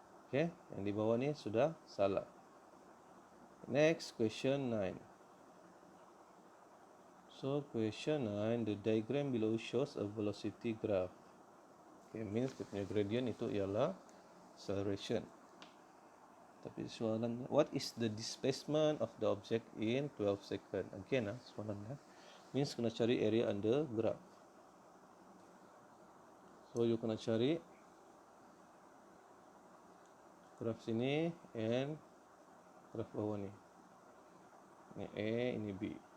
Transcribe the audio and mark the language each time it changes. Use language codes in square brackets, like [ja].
[ms] Okay, yang di bawah ni sudah salah. [en] Next, question 9. So question 9, the diagram below shows a velocity graph. [ms] Okay, means dia punya gradient itu ialah acceleration. Tapi soalan, [en] what is the displacement of the object in 12 second? [ms] Again soalan means kena cari area under graph. So you kena cari graph sini and graph bawah ni. Ini A, ini B.